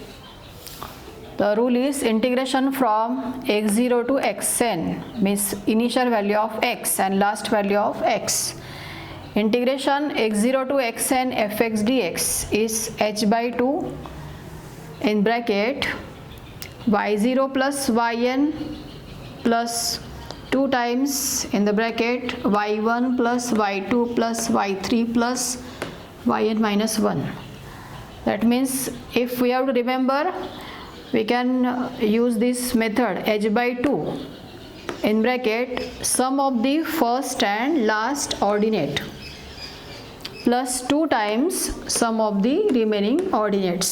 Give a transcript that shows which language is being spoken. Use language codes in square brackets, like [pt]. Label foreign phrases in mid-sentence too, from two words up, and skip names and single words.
[en] The rule is integration from x0 to xn, means initial value of x and last value of x. Integration x0 to xn fx dx is h by 2 in bracket y0 plus yn plus 2 times in the bracket y1 plus y2 plus y3 plus yn minus 1. That means if we have to remember, we can use this method h by 2 in bracket sum of the first and last ordinate plus 2 times sum of the remaining ordinates.